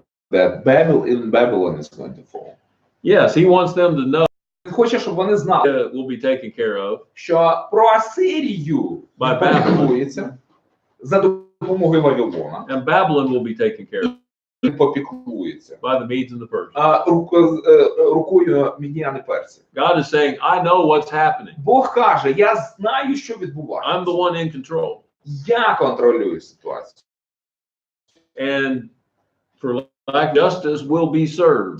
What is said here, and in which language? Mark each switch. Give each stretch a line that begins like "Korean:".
English: That Babylon is going to fall. Yes, he wants them to know
Ukrainian: Він хоче, щоб вони знали,
English: will be taken care of
Ukrainian: що про Асирію попіклується за допомогою Вавилона.
English: and Babylon will be taken care of
Ukrainian: Він попіклується
English: by the Medes and the Persians.
Ukrainian: рукою Мідіан і Персів.
English: God is saying, I know what's happening.
Ukrainian: Бог каже, я знаю, що відбувається.
English: I'm the one in control.
Ukrainian: Я контролюю ситуацію.
English: And for lack of justice will be served.